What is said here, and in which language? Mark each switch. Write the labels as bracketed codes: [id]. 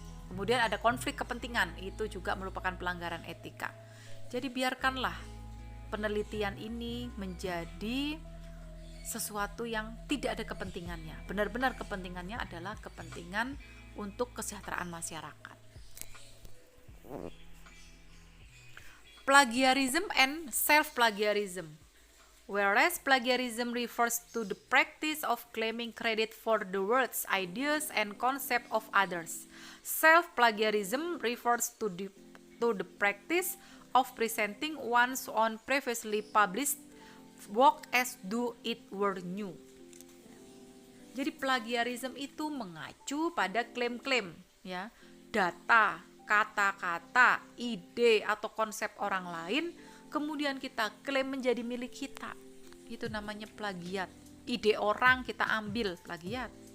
[id] Kemudian ada konflik kepentingan, itu juga merupakan pelanggaran etika. Jadi biarkanlah penelitian ini menjadi sesuatu yang tidak ada kepentingannya. Benar-benar kepentingannya adalah kepentingan untuk kesejahteraan masyarakat. [en] Plagiarism and self-plagiarism. Whereas plagiarism refers to the practice of claiming credit for the words, ideas, and concept of others. Self-plagiarism refers to the practice of presenting one's own previously published work as though it were new. [id] Jadi plagiarisme itu mengacu pada klaim-klaim, ya, data, kata-kata, ide atau konsep orang lain, kemudian kita klaim menjadi milik kita. Itu namanya plagiat. Ide orang kita ambil, plagiat.